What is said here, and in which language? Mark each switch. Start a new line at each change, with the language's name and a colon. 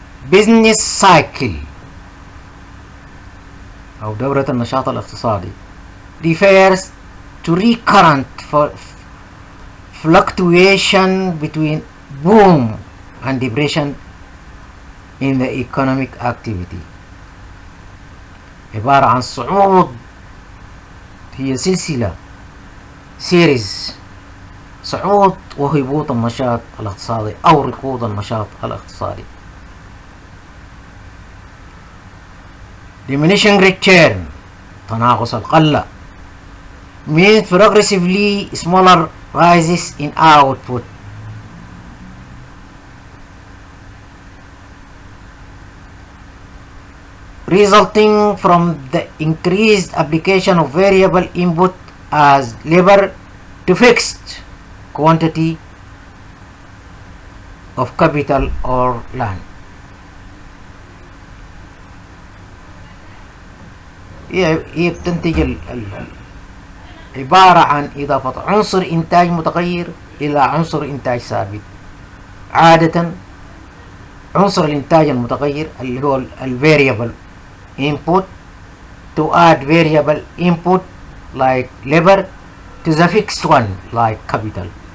English: business cycle
Arabic: أو دورة النشاط الاقتصادي
English: refers to recurrent fluctuation between boom and depression in the economic activity.
Arabic: عبارة عن صعود، هي سلسلة سيريز، صعود وهبوط النشاط الاقتصادي أو ركود النشاط الاقتصادي.
English: diminishing return،
Arabic: تناقص القلة،
English: means progressively smaller rises in output. resulting from the increased application of variable input as labor to fixed quantity of capital or land.
Arabic: هي بتنتج عبارة عن إضافة عنصر إنتاج متغير إلى عنصر إنتاج ثابت. عادة عنصر الإنتاج المتغير اللي هو
English: variable input to add variable input like labor to the fixed one like capital.